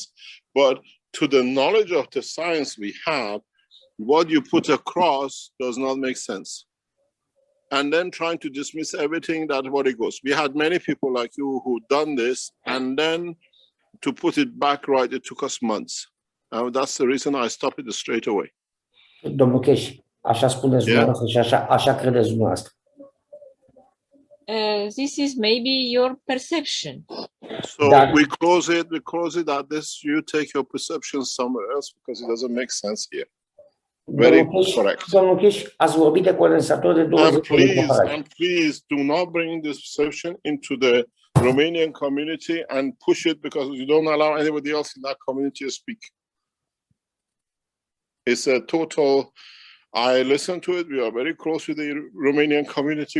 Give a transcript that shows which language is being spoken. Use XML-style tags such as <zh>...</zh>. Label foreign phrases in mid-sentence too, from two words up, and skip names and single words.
<en>But to the knowledge of the science we have, what you put across does not make sense. And then trying to dismiss everything that what it goes. We had many people like you who done this, and then to put it back right, it took us months. And that's the reason I stopped it straight away.</en> <ro>Domnul Cash, așa spuneți dumneavoastră și așa credeți dumneavoastră.</ro> <en>This is maybe your perception. So we close it at this. You take your perception somewhere else because it doesn't make sense here. Very correct.</en> <ro>Domnul Cash, ați vorbit de condensator de 20</ro> <en>and please do not bring this perception into the Romanian community and push it because you don't allow anybody else in that community to speak. It's a total, I listen to it. We are very close with the Romanian community.</en>